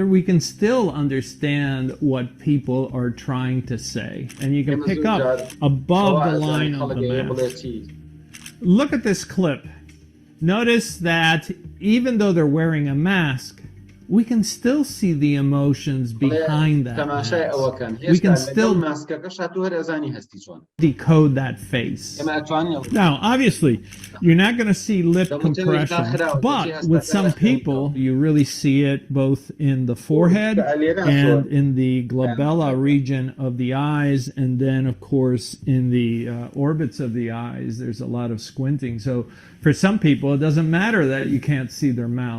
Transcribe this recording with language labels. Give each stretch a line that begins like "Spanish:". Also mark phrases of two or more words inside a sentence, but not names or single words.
English: We can still understand what people are trying to say. And you can pick up above the line of the mask. Look at this clip. Notice that even though they're wearing a mask, we can still see the emotions behind that
Central Kurdish: تەماشای
English: mask.
Central Kurdish: ئەوەکەن
English: We can
Central Kurdish: هێشتا لەگەڵ
English: still
Central Kurdish: ماسکەکەش هاتووە هەر ئەزانی هەستی چۆن
English: decode that face.
Central Kurdish: ئێمە ئەتوانین
English: Now, obviously, you're not going to see lip Don't compression, tell me but that with some people, you really see it both in the forehead and in the glabella region of the eyes, and then, of course, in the orbits of the eyes. There's a lot of squinting. So, for some people, it doesn't matter that you can't see their mouth.